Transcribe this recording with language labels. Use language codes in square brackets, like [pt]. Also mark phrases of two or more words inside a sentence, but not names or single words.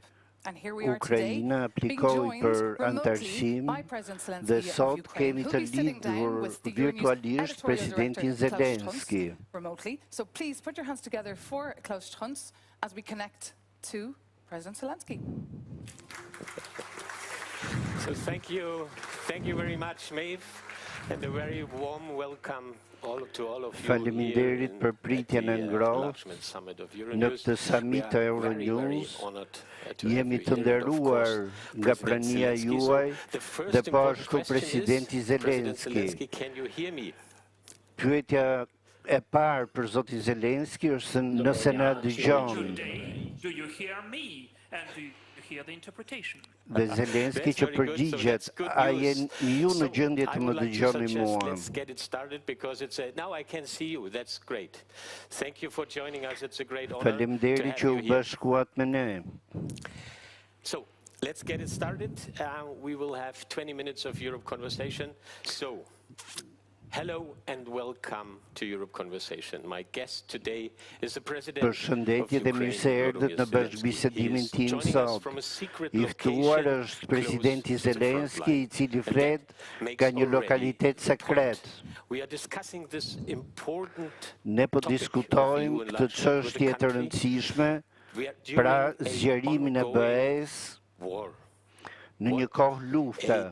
[en] And here we are today, being joined remotely by President Zelensky of Ukraine, who'll be sitting down with the Euronews editorial director Klaus Schunz remotely. So please put your hands together for Klaus Schunz as we connect to President Zelensky. So thank you very much, Maeve, and a very warm welcome to all of you [sq] Faleminderit për pritjen e ngrohtë në këtë summit të Euronews. Jemi të nderuar nga prania juaj dhe po ashtu presidenti Zelensky. Pyetja e parë për zotin Zelensky është nëse na dëgjon. Dhe Zelensky që përgjigjet, a jeni ju në gjendje të më dëgjoni mua? Faleminderit që u bashkuat me ne. [en] So, let's get it started. We will have 20 minutes of Europe conversation. So, hello and welcome to Europe Conversation. My guest today is the President of [sq] Përshëndetje dhe mirë se erdhët në bashkëbisedimin tim sot. I ftuar është presidenti Zelensky, I cili flet nga një lokalitet sekret. Ne po diskutojmë këtë çështje të rëndësishme, pra zgjerimin e BE-s në një kohë lufte.